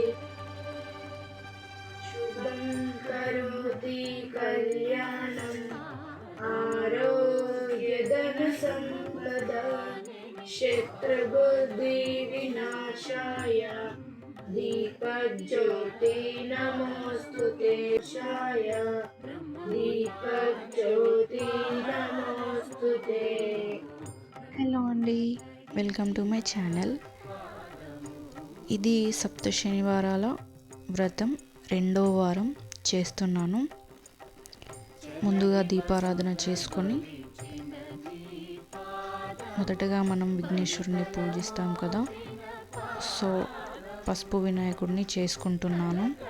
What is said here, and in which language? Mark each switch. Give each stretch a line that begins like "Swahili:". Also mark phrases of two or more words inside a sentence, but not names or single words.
Sanskrit: शुभं करोति कल्याणम् आरोग्यधनसम्पदा शत्रुबुद्धिविनाशाय दीपज्योति नमोस्तुते। शाय दीपज्योति नमोस्तुते।
Telugu: హలో అండి,
English: welcome to my channel.
Telugu: ఇది సప్త శనివారాల వ్రతం రెండో వారం చేస్తున్నాను. ముందుగా దీపారాధన చేసుకొని మొదటగా మనం విఘ్నేశ్వరుని పూజిస్తాం కదా, సో పసుపు వినాయకుడిని చేసుకుంటున్నాను.